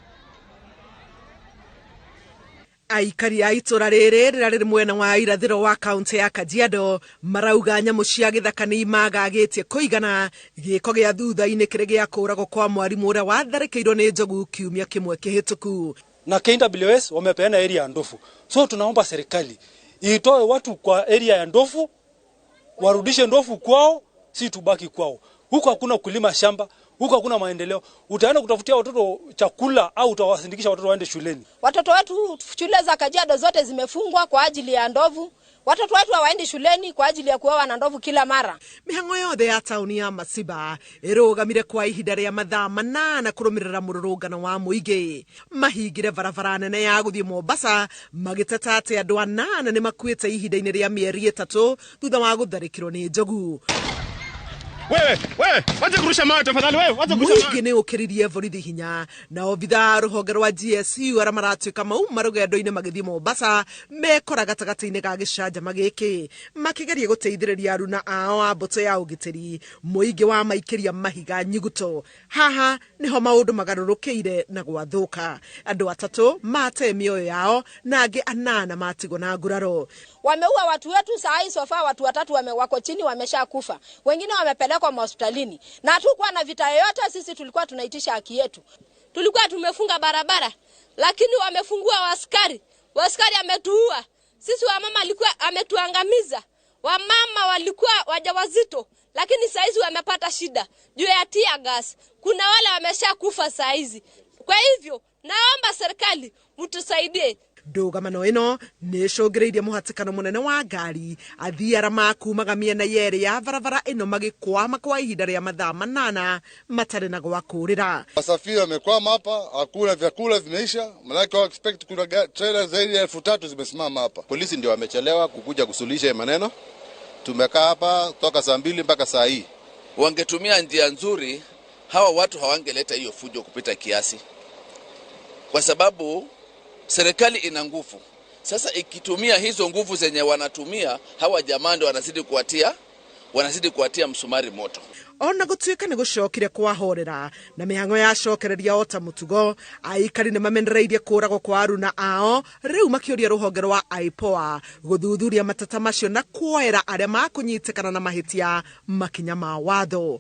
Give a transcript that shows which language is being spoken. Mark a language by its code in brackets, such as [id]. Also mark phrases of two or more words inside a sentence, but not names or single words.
[ki] Aikari a itura riri riria riri mwena wa irathiro wa kaunti ya Kajiado marauga nyamu cia githaka ni imagagitie kuigana giko gia thutha-ini kiri gia kuragwo kwa mwarimu uria watharikirwo ni njogu kiumia kimwe kihituku. [sw] Na KWS wamepeana area ya Ndofu, so tunaomba serikali itoe watu kwa area ya Ndofu, warudishe Ndofu kwao, si tubaki kwao. Huko hakuna kulima shamba, huko hakuna maendeleo. Utaenda kutafutia watoto chakula au utawasindikisha watoto waende shuleni? Watoto wetu shule za Kajiado zote zimefungwa kwa ajili ya ndovu. Watoto wetu hawaendi shuleni kwa ajili ya kuoa na ndovu kila mara. [ki] Mihango yothe ya tauni ya Masiba irugamire kwa ihinda ria mathaa 8 kurumirira mururungano wa muingi. Mahingire barabara nene ya guthii Mombasa magiteta ati andu 8 ni makuite ihinda-ini ria mieri 3 thutha wa gutharikirwo ni njogu. [sw] Wewe, wacha kurusha mawe tafadhali wewe, wacha kurusha mawe. [ki] Muingi ni ukiririe borithi hinya na obitha ruhonge rwa GSU ara maratuika mauma rugendo-ini magithii Mombasa mekora gatagati-ini ga gicanjama giki makigeria guteithiriria aruna ao a mbuto ya ugitiri. Muingi wa maikiria mahiga nyiguto haha niho maundu magarurukire na gwathuka. Andu 3 mate mioyo yao na angi 8 matigwo na nguraro. [sw] Wameua watu wetu saa hii sofa, watu 3 wako chini wameshakufa, wengine wamepelekwa hospitalini. Na hatukuwa na vita yoyote, sisi tulikuwa tunaitisha haki yetu. Tulikuwa tumefunga barabara, lakini wamefungua waskari. Waskari ametuua. Sisi wamama alikuwa ametuangamiza. Wamama walikuwa wajawazito, lakini saizi wamepata shida juu ya [en] tear gas. [sw] Kuna wale wameshakufa saizi. Kwa hivyo naomba serikali mtusaidie. [ki] Ndugamano ino ni cungiriirie muhatikano munene wa ngari, athii ara makumaga miena yeri ya barabara ino magikwama kwa ihinda ria mathaa 8 matari na gwa kurira. [sw] Wasafiri wamekwama hapa, hakuna vyakula vimeisha, manake wa expect kuna trailer zaidi ya 3000 zimesimama hapa. Polisi ndio wamechelewa kukuja kusuluhisha maneno. Tumekaa hapa toka saa 2 mpaka saa hii. Wangetumia njia nzuri, hawa watu hawangeleta hiyo fujo kupita kiasi, kwa sababu serikali ina nguvu. Sasa ikitumia hizo nguvu zenye wanatumia, hawa jamaa ndio wanazidi kuatia msumari moto. [ki] Ona gutuika ni gucokire kwahorera na mihango ya cokereria ota mutugo, aikari ni mamenereirie kuragwo kwa aruna ao, riu makioria ruhonge rwa IPOA guthuthuria matata macio na kuoera aria makunyitikana na mahitia makinya ma watho.